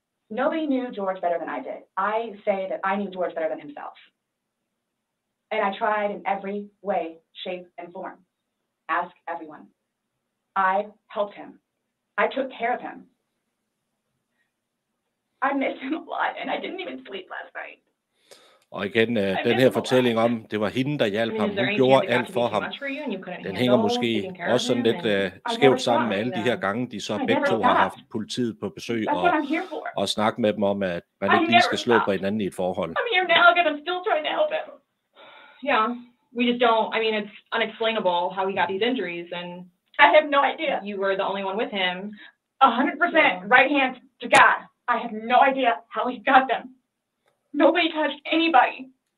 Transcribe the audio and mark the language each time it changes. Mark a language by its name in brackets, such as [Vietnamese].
[English] Nobody knew George better than I did. I say that I knew George better than himself. And I tried in every way, shape, and form. Ask everyone. I helped him. I took care of him. I missed him a lot, and I didn't even sleep last night. [Danish] Og igen, den her fortælling om, det var hende, der hjalp ham. Hun gjorde alt for ham. Den hænger måske også sådan lidt skævt sammen med alle de her gange, de så begge to har haft politiet på besøg og snakket med dem om, at man ikke lige skal slå på hinanden i et forhold. [English] I'm here now because I'm still trying to help him. Yeah, we just don't, I mean, it's unexplainable how he got these injuries, and I have no idea. You were the only one with him. 100% right hand to God. I have no idea how he got them. Nobody touched anybody.